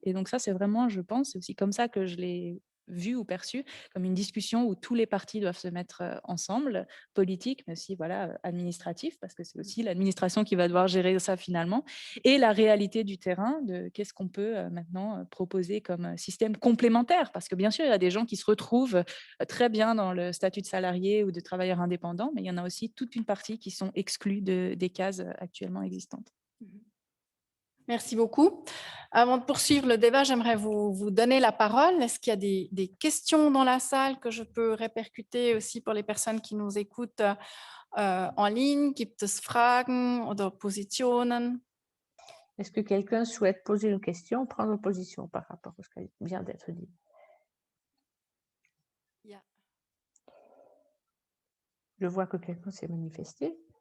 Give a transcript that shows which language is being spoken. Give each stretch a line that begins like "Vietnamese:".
French: Et donc ça, c'est vraiment, je pense, c'est aussi comme ça que je l'ai vu ou perçu, comme une discussion où tous les partis doivent se mettre ensemble, politique, mais aussi voilà, administratif, parce que c'est aussi l'administration qui va devoir gérer ça finalement, et la réalité du terrain, de qu'est-ce qu'on peut maintenant proposer comme système complémentaire, parce que bien sûr, il y a des gens qui se retrouvent très bien dans le statut de salarié ou de travailleur indépendant, mais il y en a aussi toute une partie qui sont exclus des cases actuellement existantes. Merci beaucoup. Avant de poursuivre le débat, j'aimerais vous donner la parole. Est-ce qu'il y a des questions dans la salle que je peux répercuter aussi pour les personnes qui nous écoutent en ligne?
German: Gibt es Fragen oder Positionen?
French: Est-ce que quelqu'un souhaite poser une question, prendre position par rapport à ce qui vient d'être dit?
English: Yeah.
French: Je vois que quelqu'un s'est manifesté.